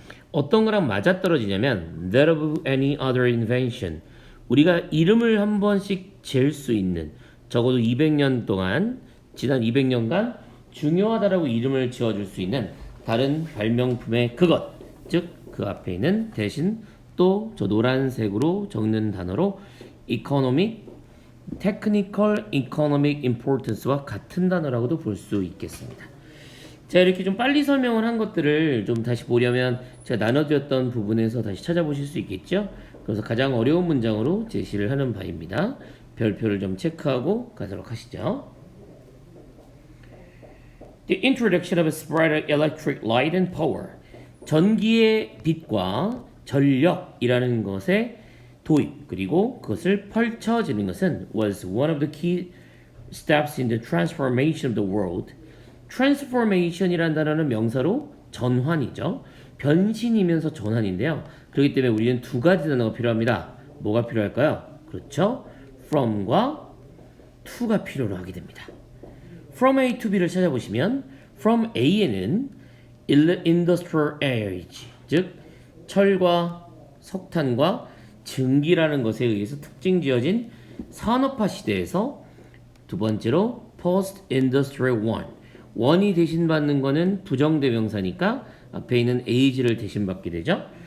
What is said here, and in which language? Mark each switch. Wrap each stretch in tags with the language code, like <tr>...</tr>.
<ko>어떤 거랑 맞아떨어지냐면</ko> <en>that of any other invention,</en> <ko>우리가 이름을 한 번씩 잴 수 있는, 적어도 200년 동안, 지난 200년간 중요하다라고 이름을 지어줄 수 있는 다른 발명품의 그것, 즉 그 앞에 있는 대신 또 저 노란색으로 적는 단어로 economic,</ko> <en>technical economic importance</en> <ko>와 같은 단어라고도 볼 수 있겠습니다. 자, 이렇게 좀 빨리 설명을 한 것들을 좀 다시 보려면 제가 나눠드렸던 부분에서 다시 찾아보실 수 있겠죠? 그래서 가장 어려운 문장으로 제시를 하는 바입니다. 별표를 좀 체크하고 가도록 하시죠.</ko> <en>The introduction of a spread electric light and power.</en> <ko>전기의 빛과 전력이라는 것의 도입, 그리고 그것을 펼쳐지는 것은</ko> <en>was one of the key steps in the transformation of the world.</en> <ko>transformation이라는 단어는 명사로 전환이죠. 변신이면서 전환인데요. 그렇기 때문에 우리는 두 가지 단어가 필요합니다. 뭐가 필요할까요? 그렇죠. from과 to가 필요로 하게 됩니다. from A to B를 찾아보시면 from A에는 industrial age, 즉 철과 석탄과 증기라는 것에 의해서 특징 지어진 산업화 시대에서, 두 번째로 post industrial one, 원이 대신받는 거는 부정대명사니까 앞에 있는 age를 대신받게 되죠.</ko>